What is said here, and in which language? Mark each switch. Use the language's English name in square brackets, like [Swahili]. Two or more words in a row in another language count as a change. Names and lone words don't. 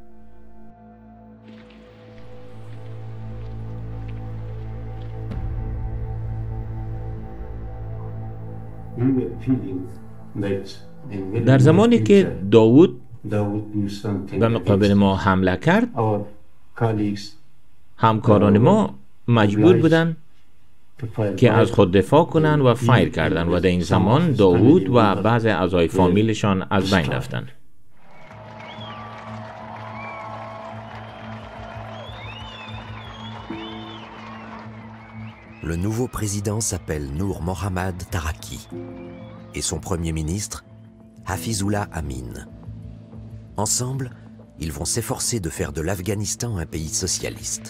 [Persian] در زمانی که داوود به مقابل ما حمله کرد، همکاران ما مجبور بودند که از خود دفاع کنند و فایر کردند و در این زمان داوود و بعضی اعضای فامیلشان از بین رفتند. [French] Le nouveau président s'appelle Nour Mohammad Taraki et son premier ministre, Hafizullah Amin. Ensemble, ils vont s'efforcer de faire de l'Afghanistan un pays socialiste.